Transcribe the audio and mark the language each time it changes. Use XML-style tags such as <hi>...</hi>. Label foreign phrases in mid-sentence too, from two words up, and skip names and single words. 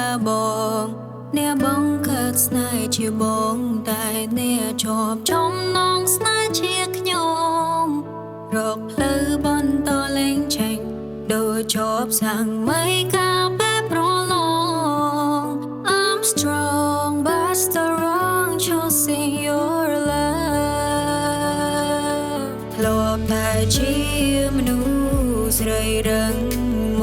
<km>បងអ្នកបងកើតស្នេហ៍ជាបងតែអ្នកជាប់ចំណងស្នេហ៍ជាខ្ញុំរកផ្លូវបន្តលែងចេញដូចជាប់សាំងមិនកាពេលប្រឡង</km> <en>I'm strong but still wrong choosing your love</en> <km>ធ្លាប់តែជាមនុស្សស្រីរឹង</km>